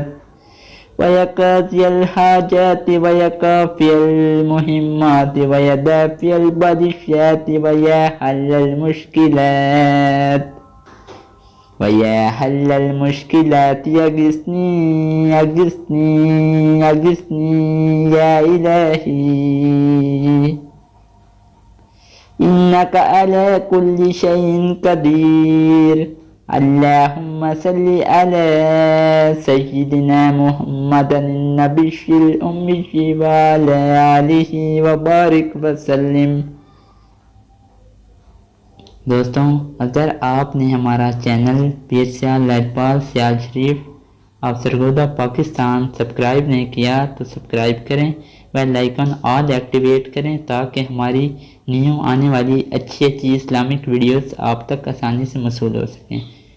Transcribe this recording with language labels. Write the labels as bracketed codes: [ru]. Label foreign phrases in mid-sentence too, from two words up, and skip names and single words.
[ar] ويا قاضي الحاجات ويا كافي المهمات ويا دافع البليات ويا حلال المشكلات ويا حلال المشكلات أغثني أغثني أغثني يا إلهي إنك على كل شيء قدير. اللهم صل على سيدنا محمد النبي الأمي وعلى آله وبارك وسلم. [ur] دوستو، اگر آپ نے ہمارا چینل پیر سیال لجپال سیال شریف آف سرگودھا پاکستان سبسکرائب نہیں کیا تو سبسکرائب کریں, [en] bell icon all activate [ur] کریں تاکہ ہماری نیو آنے والی اچھی [en] Islamic videos [ur] آپ تک آسانی سے موصول ہو سکیں.